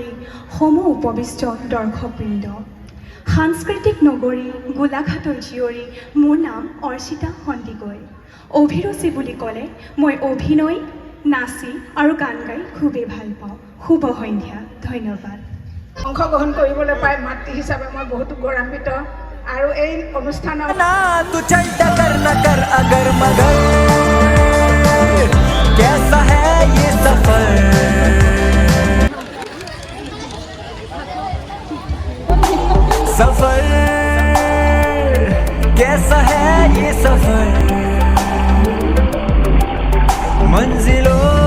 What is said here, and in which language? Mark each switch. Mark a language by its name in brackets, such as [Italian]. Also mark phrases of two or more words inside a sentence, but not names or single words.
[Assamese] সমূহ উপবিষ্ট দৰ্শকবৃন্দ সাংস্কৃতিক নগৰী গোলাঘাটৰ জীয়ৰী মোৰ নাম অৰ্চিতা সন্দিকৈ অভিৰুচি বুলি ক'লে মই অভিনয় নাচি আৰু গান গাই খুবেই ভাল পাওঁ শুভ সন্ধ্যা ধন্যবাদ অংশগ্ৰহণ কৰিবলৈ পাই মাতৃ হিচাপে মই বহুত গৌৰৱান্বিত আৰু এই অনুষ্ঠানৰ [Hindi] तू चलता कर न कर अगर मगर कैसा है ये सफर सफर कैसा है ये सफर मंजिलों